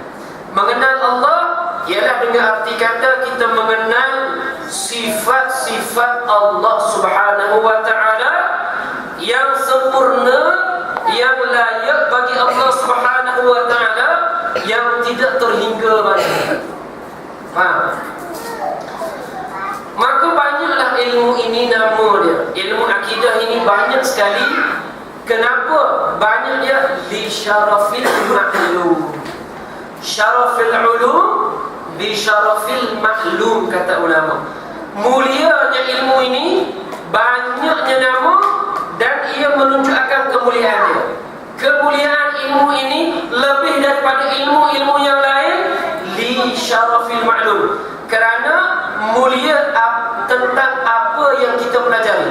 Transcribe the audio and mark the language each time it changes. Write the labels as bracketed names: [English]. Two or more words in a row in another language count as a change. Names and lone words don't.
[Malay] Mengenal Allah ialah dengan arti kata kita mengenal sifat-sifat Allah [Arabic] سبحانه وتعالى [Malay] yang sempurna, yang layak bagi Allah [Arabic] سبحانه وتعالى, [Malay] yang tidak terhingga banyak. Faham? Maka banyaklah ilmu ini nama dia. Ilmu akidah ini banyak sekali. Kenapa banyak dia? [Arabic] لشرف المعلوم. شرف العلوم بشرف المعلوم, [Malay] kata ulama. Mulianya ilmu ini, banyaknya nama, dan ia menunjukkan kemuliaannya. Kemuliaan ilmu ini lebih daripada ilmu-ilmu yang lain. [Arabic] لشرف المعلوم, [Malay] kerana mulia tentang apa yang kita pelajari.